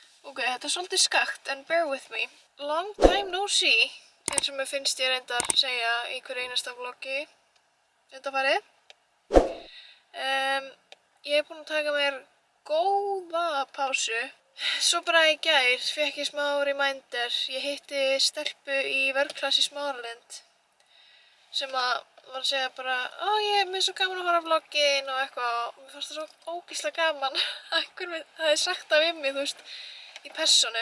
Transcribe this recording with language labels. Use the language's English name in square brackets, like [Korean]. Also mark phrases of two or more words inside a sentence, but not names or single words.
[English] Ok, [Icelandic] þetta svolítið skakt, en [English] bear with me. Long time no see, [Icelandic] eins og mér finnst ég reyndar segja í hverju einasta vloggi undanfarið. Ég búin að taka mér góða pásu. Svo bara í gær fékk ég smá reminder. Ég hitti stelpu í verkklass í Smáralind sem var að segja bara ég er mér svo gaman að horfa á vloggin og eitthvað og mér fannst það svo ógeðslega gaman að einhver hefði sagt það við mig, þú veist, í persónu.